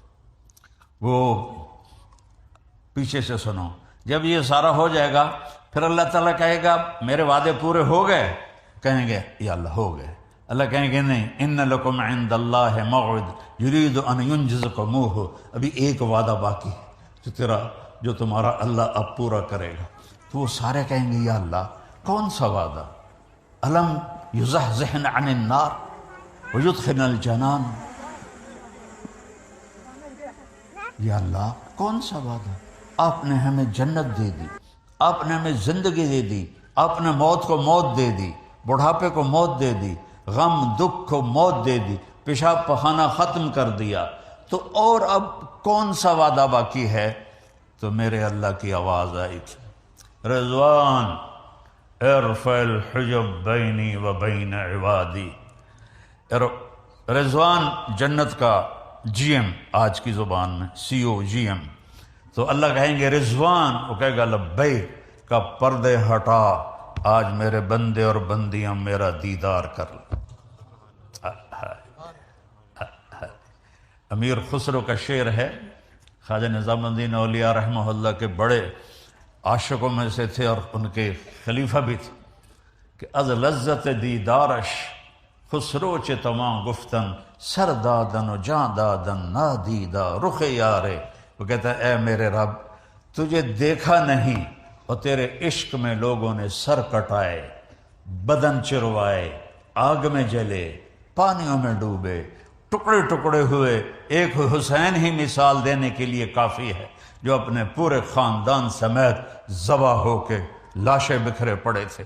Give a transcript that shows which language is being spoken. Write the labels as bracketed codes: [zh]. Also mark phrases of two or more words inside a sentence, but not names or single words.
[ur] وہ پیچھے سے سنو، جب یہ سارا ہو جائے گا پھر اللہ تعالیٰ کہے گا میرے وعدے پورے ہو گئے؟ کہیں گے یا اللہ ہو گئے۔ اللہ کہیں گے نہیں، [ar] ان لکم عند اللہ موعد یرید ان ینجزکموہ، [ur] ابھی ایک وعدہ باقی ہے، تو تیرا جو تمہارا اللہ اب پورا کرے گا۔ تو وہ سارے کہیں گے یا اللہ کون سا وعدہ؟ [ar] الم یزحزحنا عن النار ویدخلنا الجنان، [ur] یا اللہ کون سا وعدہ؟ آپ نے ہمیں جنت دے دی، آپ نے ہمیں زندگی دے دی، آپ نے موت کو موت دے دی، بڑھاپے کو موت دے دی، غم دکھ کو موت دے دی، پیشاب پخانہ ختم کر دیا، تو اور اب کون سا وعدہ باقی ہے؟ تو میرے اللہ کی آواز آئی تھی، [ar] رضوان ارفع الحجب بینی و بین عبادی۔ [ur] رضوان جنت کا جی ایم، آج کی زبان میں [en] CEO GM, [ur] تو اللہ کہیں گے رضوان، وہ کہے گا لبیک، کا پردے ہٹا، آج میرے بندے اور بندیاں میرا دیدار کر لیں۔ امیر خسرو کا شعر ہے، خواجہ نظام الدین اولیاء رحمہ اللہ کے بڑے عاشقوں میں سے تھے اور ان کے خلیفہ بھی تھے، کہ [fa] از لذت دیدارش خسرو چے تواں گفتن، سر دادن و جاں دادن نادیدہ رخ یارے۔ [ur] وہ کہتا ہے اے میرے رب، تجھے دیکھا نہیں اور تیرے عشق میں لوگوں نے سر کٹائے، بدن چروائے، آگ میں جلے، پانیوں میں ڈوبے، ٹکڑے ٹکڑے ہوئے۔ ایک حسین ہی مثال دینے کے لیے کافی ہے، جو اپنے پورے خاندان سمیت ذبح ہو کے لاشیں بکھرے پڑے تھے۔